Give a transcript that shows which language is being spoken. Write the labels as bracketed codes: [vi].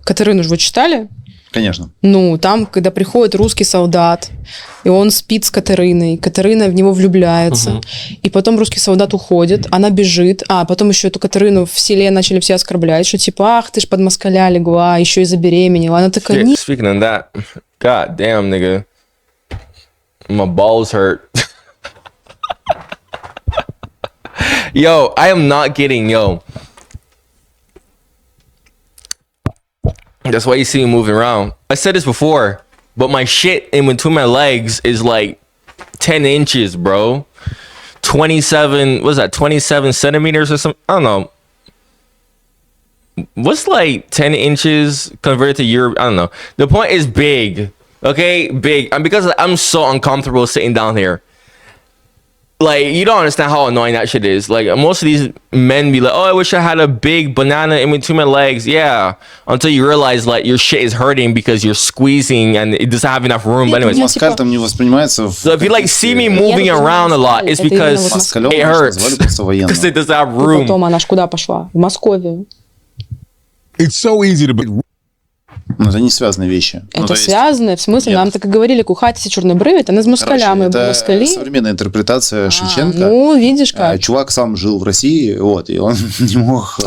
[ru] Катерину же вы читали? Конечно. Там, когда приходит русский солдат, и он спит с Катериной, Катерина в него влюбляется, и потом русский солдат уходит, она бежит, потом еще эту Катерину в селе начали все оскорблять, что ах, ты ж под москаля легла, еще и забеременела. Она такая... [en] Speaking of that, god damn, nigga, my balls hurt. Yo, I am not kidding, yo. That's why you see me moving around. I said this before, but my shit in between my legs is like 10 inches, bro. 27 centimeters or something? I don't know. What's like 10 inches converted to Europe? I don't know. The point is big, okay? Big. And because I'm so uncomfortable sitting down here. like, you don't understand how annoying that shit is. Like, most of these men be like, oh, I wish I had a big banana in between my legs. Yeah. Until you realize, like, your shit is hurting because you're squeezing and it doesn't have enough room. But anyways. [ru] Москаль там не воспринимается. [en] So if you, like, see me moving around a lot, it's because it hurts. Because it doesn't have room. [ru] Потом она ж куда пошла? В Московию. [en] It's so easy to be. [ru] Ну, это не связанные вещи. Это связано, в смысле, нам так и говорили, [uk] кухатися чорний бривід, а не з москалями. [ru] Это современная интерпретация Шевченко. Ну, видишь как. Чувак сам жил в России, вот, и он не мог...